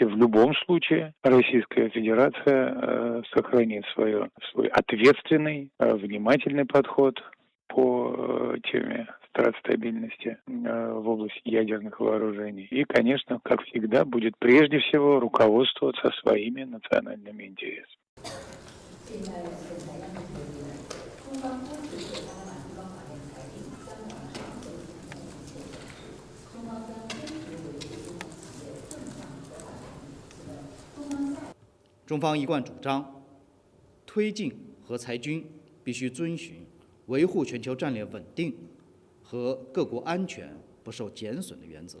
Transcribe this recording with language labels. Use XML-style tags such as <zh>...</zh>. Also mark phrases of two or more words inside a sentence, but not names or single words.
<ru>В любом случае Российская Федерация сохранит свой ответственный, внимательный подход по теме стратостабильности в области ядерных вооружений. И, конечно, как всегда, будет прежде всего руководствоваться своими национальными интересами.</ru> <zh>中方一贯主张，推进核裁军必须遵循维护全球战略稳定和各国安全不受减损的原则。</zh>